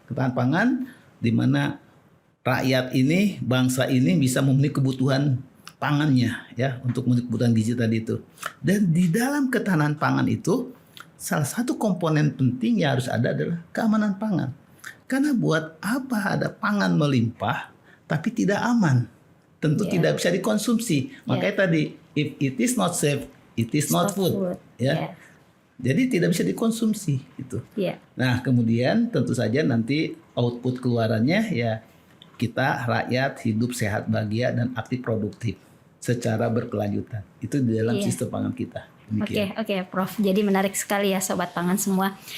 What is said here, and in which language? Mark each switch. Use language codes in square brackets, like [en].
[id] Ketahanan pangan di mana rakyat ini, bangsa ini bisa memenuhi kebutuhan pangannya ya untuk memenuhi kebutuhan gizi tadi itu. Dan di dalam ketahanan pangan itu salah satu komponen penting yang harus ada adalah keamanan pangan. Karena buat apa ada pangan melimpah tapi tidak aman? Tentu tidak bisa dikonsumsi. Makanya tadi [en] if it is not safe, it is not food. [id] Ya. Jadi tidak bisa dikonsumsi itu. Nah, kemudian tentu saja nanti output keluarannya ya kita rakyat hidup sehat, bahagia dan aktif produktif secara berkelanjutan. Itu di dalam sistem pangan kita. Oke, Prof. Jadi menarik sekali ya Sobat Pangan semua.